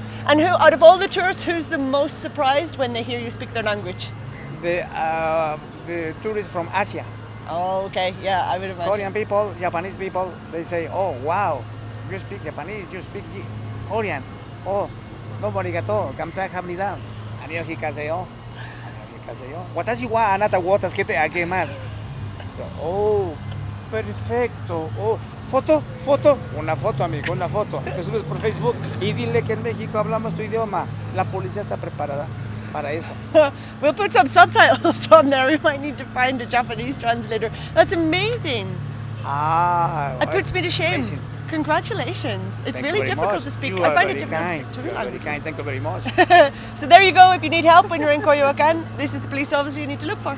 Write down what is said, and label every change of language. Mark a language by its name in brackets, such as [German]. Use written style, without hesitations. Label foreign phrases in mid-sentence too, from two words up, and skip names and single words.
[English] And who, out of all the tourists, who's the most surprised when they hear you speak their language? The tourists from Asia. Oh, okay. Yeah, I would imagine. Korean people, Japanese people, they say, oh, wow, you speak Japanese, you speak Korean. Oh, nobody gato, [Korean] 감사합니다. 안녕히가세요. 안녕히가세요. [Japanese] 私はあなたを助けてあげます. [Spanish] Oh, perfecto. Oh, foto, una foto, amigo, una foto. Lo subes por Facebook y dile que en México hablamos tu idioma. La policía está preparada para eso. [English] We'll put some subtitles on there. We might need to find a Japanese translator. That's amazing. It puts me to shame. Amazing. Congratulations. It's Thank really you very difficult much. to speak. You I are find it very difficult to kind. speak two You are very languages. kind. Thank you very much. So there you go. If you need help when you're in Coyoacán, this is the police officer you need to look for.